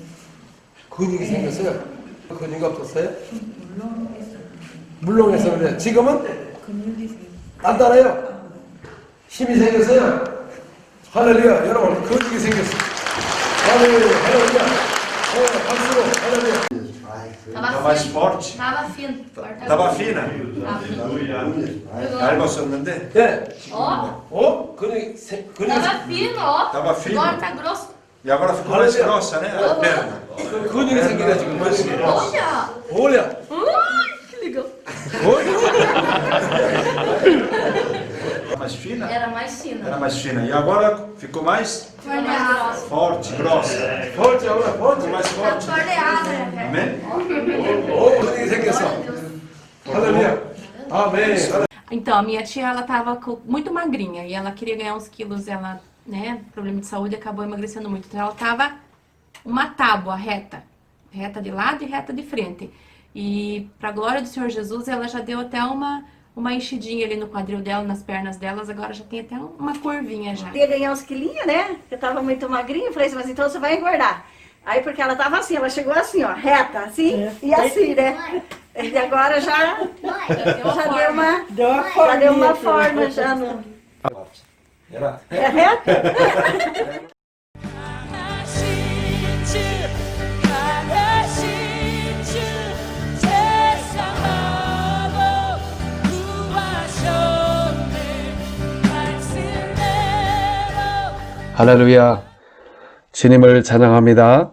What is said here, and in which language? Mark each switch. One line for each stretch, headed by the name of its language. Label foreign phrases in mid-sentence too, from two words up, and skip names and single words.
Korean: 근육이 생겼어요? 근육이 없었어요? 물렁했었는데 지금은? 근육이 단단해요? 힘이 생겼어요? 할렐루야. 여러분 근육이 생겼어요. 할렐루야. 박수로 할렐루야.
Portuguese: Tá mais forte? Tava fino. Tava fina?
Korean: 얇았었는데? 네.
Portuguese: Ó,
Korean: 근육이
Portuguese: tava fino, ó. Tava fino. Agora tá grosso. E agora ficou mais grossa, né? A perna.
Korean: 근육이 생기네 지금.
Portuguese: Olha!
Korean: 올려.
Portuguese: Que legal. Era mais fina? Era mais fino. Era mais fina. E agora ficou mais Foi mais grosso. forte, grossa.
Korean: 벌지 오늘
Portuguese: Ficou
Korean: 벌지.
Portuguese: mais forte. Torneada, né? Amém?
Korean: 오 근육이 생겼어. 할렐루야. 아멘.
Portuguese: Então, a minha tia, ela tava muito magrinha e ela queria ganhar uns quilos, ela, né, problema de saúde, acabou emagrecendo muito. Então, ela tava uma tábua reta, reta de lado e reta de frente. E, pra glória do Senhor Jesus, ela já deu até uma enchidinha ali no quadril dela, nas pernas delas, agora já tem até uma curvinha já. Ia ganhar uns quilinhos, né? Eu tava muito magrinha, eu falei assim, mas então você vai engordar. Aí, porque ela tava assim, ela chegou assim, ó, reta, assim, e assim, né? E agora já deu uma forma já no... É reta?
Korean: 할렐루야. 주님을 찬양합니다.